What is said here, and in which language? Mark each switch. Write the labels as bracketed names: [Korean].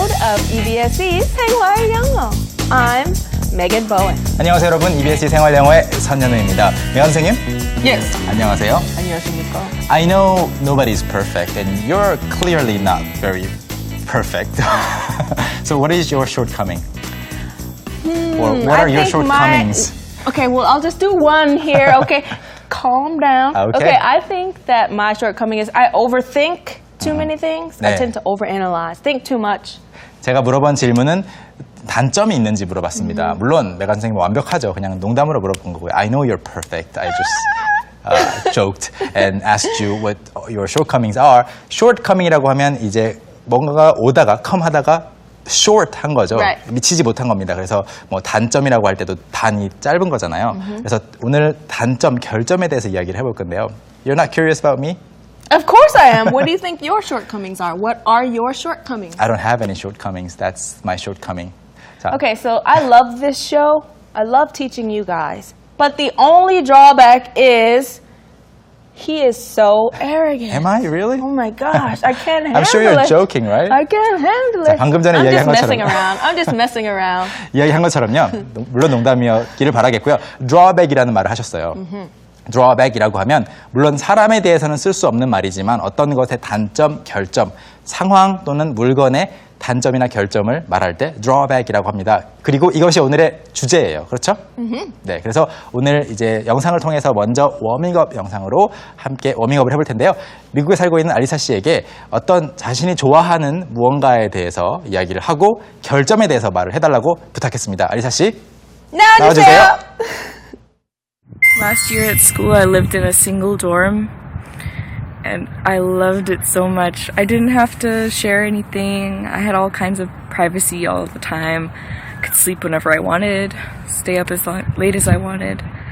[English] of EBSC's [Korean] 생활 영어. [English] I'm Megan Bowen. [Korean] 안녕하세요 여러분, EBSC 생활영어의 선현우입니다. 메간 선생님. [English] Yes. [Korean] 안녕하세요. 안녕하십니까. [English] I know nobody's perfect and you're clearly not very perfect. So what is your shortcoming? Or what are your shortcomings? Okay, well, I'll just do one here. Okay, calm down. Okay. I think that my shortcoming is I overthink too many things. [Korean] 네. [English] I tend to overanalyze, think too much. [Korean] 제가 물어본 질문은 단점이 있는지 물어봤습니다. 물론 메간 선생님 완벽하죠. 그냥 농담으로 물어본 거고요. [English] I know you're perfect. I just joked and asked you what your shortcomings are. [Korean] shortcoming이라고 하면 이제 뭔가가 오다가 come 하다가 short 한 거죠. [English] Right. [Korean] 미치지 못한 겁니다. 그래서 뭐 단점이라고 할 때도 단이 짧은 거잖아요. 그래서 오늘 단점, 결점에 대해서 이야기를 해볼 건데요. [English] You're not curious about me? Of course I am. What do you think your shortcomings are? What are your shortcomings? I don't have any shortcomings. That's my shortcoming. 자, Okay, so I love this show. I love teaching you guys. But the only drawback is he is so arrogant. Am I really? Oh my gosh, I can't handle it. I'm sure you're joking, right? I can't handle [Korean] 자, [English] it. [Korean] 방금 전에 [English] I'm [Korean] 이야기한 [English] just messing [Korean] 것처럼. [English] around. I'm just messing around. [Korean] 이야기한 것처럼요. 물론 농담이었기를 바라겠고요. drawback이라는 말을 하셨어요. drawback이라고 하면 물론 사람에 대해서는 쓸 수 없는 말이지만 어떤 것의 단점, 결점, 상황 또는 물건의 단점이나 결점을 말할 때 drawback이라고 합니다. 그리고 이것이 오늘의 주제예요. 그렇죠? 네, 그래서 오늘 이제 영상을 통해서 먼저 워밍업 영상으로 함께 워밍업을 해볼 텐데요. 미국에 살고 있는 알리사 씨에게 어떤 자신이 좋아하는 무언가에 대해서 이야기를 하고 결점에 대해서 말을 해달라고 부탁했습니다. 알리사 씨, 나와주세요. [English] Last year at school, I lived in a single dorm, and I loved it so much. I didn't have to share anything. I had all kinds of privacy all the time. I could sleep whenever I wanted, stay up as late as I wanted.